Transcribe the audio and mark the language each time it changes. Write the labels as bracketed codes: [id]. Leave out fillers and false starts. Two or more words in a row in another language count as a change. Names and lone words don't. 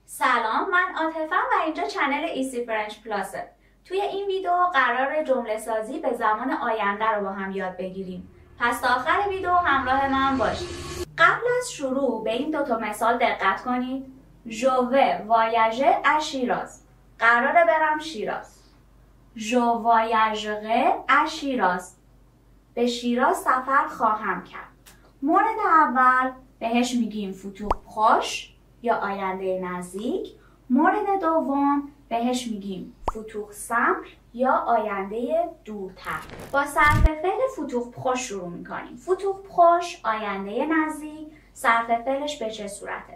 [fa] سلام، من عاطفه‌ام و اینجا چنل ایسی فرنچ پلاسه. توی این ویدیو قرار جمله سازی به زمان آینده رو با هم یاد بگیریم. پس تا آخر ویدیو همراه من باشید. قبل از شروع به این دوتا مثال دقت کنید. [fr] Je vais voyager à شیراز. [fa] قراره برم شیراز. [fr] Je voyagerai à شیراز. [fa] به شیراز سفر خواهم کرد. مورد اول بهش میگیم [fr] futur proche [fa] یا آینده نزدیک. مورد دوم بهش میگیم [fr] futur simple [fa] یا آینده دورتر. با صرف فعل [fr] futur proche [fa] شروع میکنیم. [fr] futur proche [fa] آینده نزدیک، صرف فعلش به چه صورته؟